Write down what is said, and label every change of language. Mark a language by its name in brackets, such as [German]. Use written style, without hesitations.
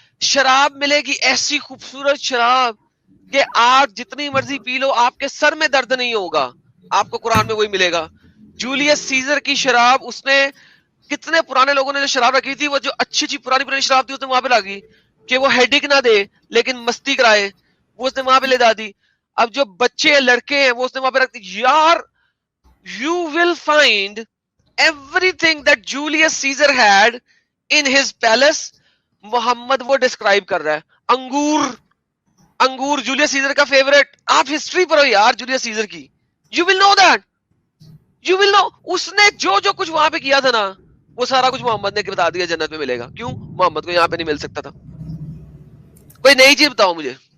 [Urdu] شراب ملے گی, ایسی خوبصورت شراب کہ آپ جتنی مرضی پی لو آپ کے سر میں درد نہیں ہوگا, آپ کو قرآن میں وہی ملے گا. جولیس سیزر کی شراب, اس نے کتنے پرانے لوگوں نے جو شراب رکھی تھی, وہ جو اچھی پرانی شراب تھی اس نے وہاں پہ لاگی کہ وہ ہیڈک نہ دے لیکن مستی کرائے, وہ اس نے وہاں پہ لے دا دی. اب جو بچے لڑکے ہیں وہ اس نے وہاں پہ رکھ دی. یار [English] you will find everything that Julius Caesar had in his palace. [Urdu] محمد وہ ڈسکرائب کر رہا ہے. انگور جولیس سیزر کا فیوریٹ. آپ ہسٹری پڑھو یار جولیس سیزر کی, [English] you will know that. You will know. [Urdu] اس نے جو کچھ وہاں پہ کیا تھا نا, وہ سارا کچھ محمد نے بتا دیا جنت میں ملے گا. کیوں؟ محمد کو یہاں پہ نہیں مل سکتا تھا. کوئی نئی چیز بتاؤ مجھے.